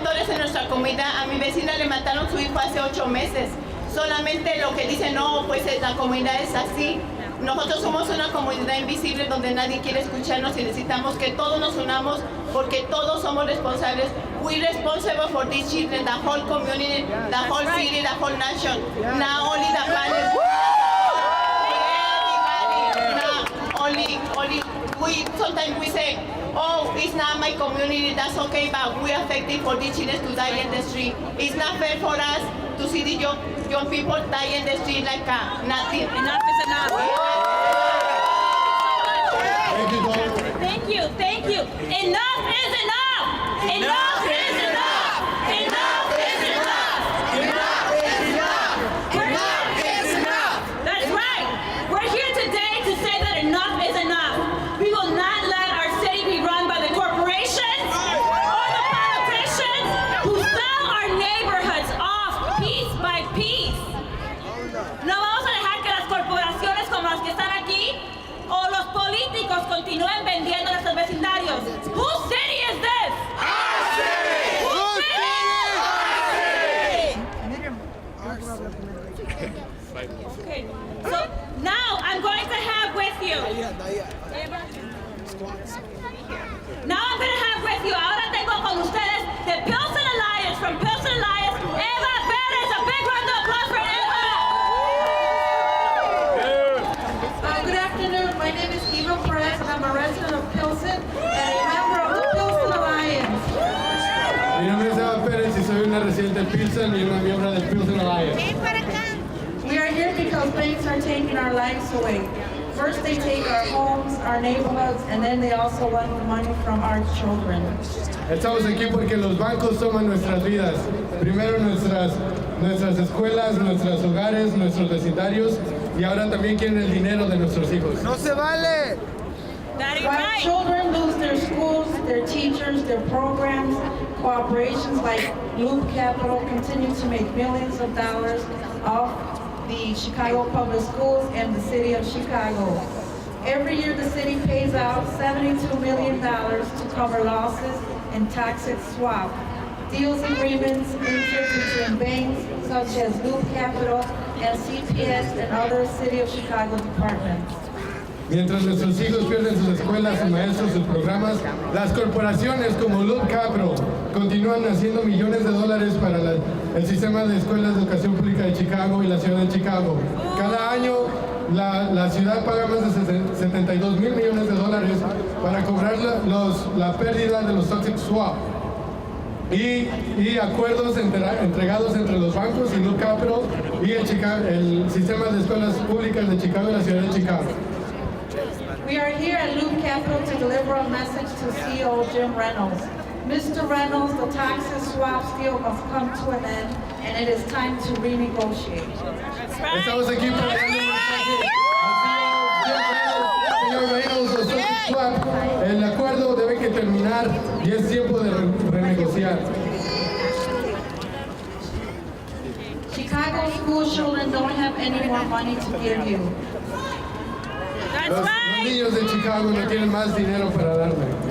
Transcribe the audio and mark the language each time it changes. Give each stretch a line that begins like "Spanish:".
Spanish: En nuestra comunidad, a mi vecina le mataron su hijo hace 8 meses. Solamente lo que dicen, no, pues la comunidad es así. Nosotros somos una comunidad invisible donde nadie quiere escucharnos y necesitamos que todos nos unamos porque todos somos responsables.
English: We responsible for these children, the whole community, the whole city, the whole nation. Not only the parents. Everybody. Only sometimes we say, oh, it's not my community, that's okay, but we are affected for these children to die in the street. It's not fair for us to see the young people die in the street like nothing. Enough is enough. Thank you. Enough is enough. Enough is enough. Enough is enough. Enough is enough. Enough is enough. That's right. We're here today to say that enough is enough. We will not let our city be run by the corporations or the politicians who sell our neighborhoods off piece by piece.
Spanish: No vamos a dejar que las corporaciones como las que están aquí o los políticos continúen vendiendo nuestros vecindarios.
English: Whose city is this? Our city! Whose city? Okay, so now I'm going to have with you.
Spanish: Ahora tengo con ustedes
English: the Pilsen Alliance, from Pilsen Alliance,
Spanish: Eva Perez.
English: A big round of applause for Eva. Good afternoon. My name is Eva Perez, and I'm a resident of Pilsen and a member of the Pilsen Alliance.
Spanish: Mi nombre es Eva Pérez y soy una residente de Pilsen y una miembro del Pilsen Alliance.
English: We are here because banks are taking our lives away. First they take our homes, our neighborhoods, and then they also want the money from our children.
Spanish: Estamos aquí porque los bancos toman nuestras vidas. Primero nuestras escuelas, nuestros hogares, nuestros vecindarios y ahora también quieren el dinero de nuestros hijos. ¡No se vale!
English: While children lose their schools, their teachers, their programs, corporations like Loop Capital continue to make millions of dollars off the Chicago Public Schools and the city of Chicago. Every year the city pays out $72 million to cover losses in toxic swap, deals agreements entered between banks such as Loop Capital and CPS and other city of Chicago departments.
Spanish: Mientras nuestros hijos pierden sus escuelas, sus maestros, sus programas, las corporaciones como Loop Capital continúan haciendo millones de dólares para el sistema de escuelas de educación pública de Chicago y la ciudad de Chicago. Cada año la ciudad paga más de 72 mil millones de dólares para cobrar la pérdida de los toxic swap y acuerdos entregados entre los bancos y Loop Capital y el sistema de escuelas públicas de Chicago y la ciudad de Chicago.
English: We are here at Loop Capital to deliver a message to CEO Jim Reynolds. Mr. Reynolds, the toxic swap deal must come to an end, and it is time to renegotiate.
Spanish: Estamos aquí para darle un mensaje al señor Reynolds, los toxic swap. El acuerdo debe que terminar y es tiempo de renegociar.
English: Chicago school children don't have any more money to give you. That's right.
Spanish: niños de Chicago no tienen más dinero para darme.